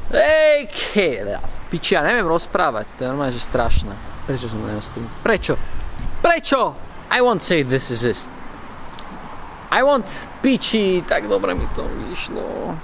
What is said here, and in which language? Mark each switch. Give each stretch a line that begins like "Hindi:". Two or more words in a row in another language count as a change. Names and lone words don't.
Slovak: Piči, ja neviem rozprávať, to je normálne, že strašné. Prečo som neostrý? Prečo?
English: I won't say this is it. I want
Slovak: piči, tak dobre mi to vyšlo.